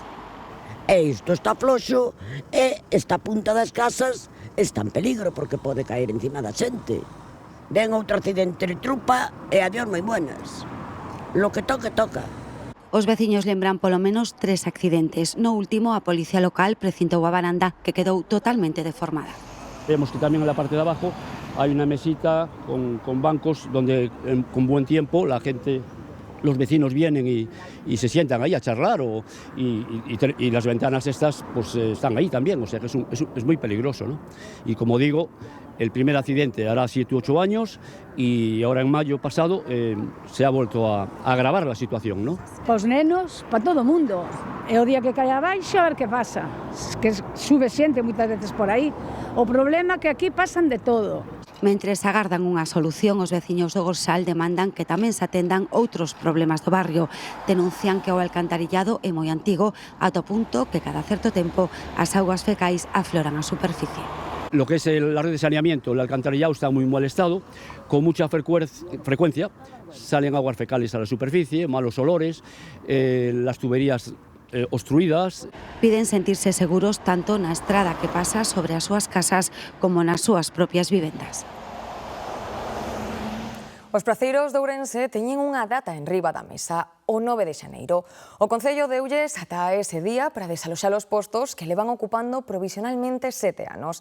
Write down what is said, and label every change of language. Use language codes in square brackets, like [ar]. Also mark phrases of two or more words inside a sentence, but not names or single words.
[gl] E isto está floxo e esta punta das casas está en peligro porque pode caer encima da xente. Ven outro accidente de trupa e adiós moi buenas. [es] Lo que toque, toca. [gl] Os veciños lembran polo menos 3 accidentes. No último, a Policía Local precintou a varanda que quedou totalmente deformada. [es] Vemos que tamén en la parte de abajo hay una mesita con bancos donde con buen tiempo la gente, los vecinos vienen y se sientan ahí a charlar y las ventanas estas pues están ahí también, o sea que es muy peligroso, ¿no? Y como digo, el primer accidente hará 7 u 8 años y ahora en mayo pasado se ha vuelto a agravar la situación, ¿no? [gl] Para os nenos, para todo o mundo. E o día que cae abaixo, a ver que pasa. Que sube xente moitas veces por aí. O problema é que aquí pasan de todo. Mentres agardan unha solución, os veciños do Gorsal demandan que tamén se atendan outros problemas do barrio. Denuncian que o alcantarillado é moi antigo, ata o punto que cada certo tempo as augas fecais afloran a superficie. [es] Lo que es la red de saneamiento, el alcantarillado está en muy mal estado, con mucha frecuencia salen aguas fecales a la superficie, malos olores, las tuberías obstruídas. [gl] Piden sentirse seguros tanto na estrada que pasa sobre as súas casas como nas súas propias vivendas. Os praceiros de Ourense teñen unha data en riba da mesa, o 9 de xaneiro. O Concello deulles ata ese día para desaloxar os postos que levan ocupando provisionalmente 7 anos.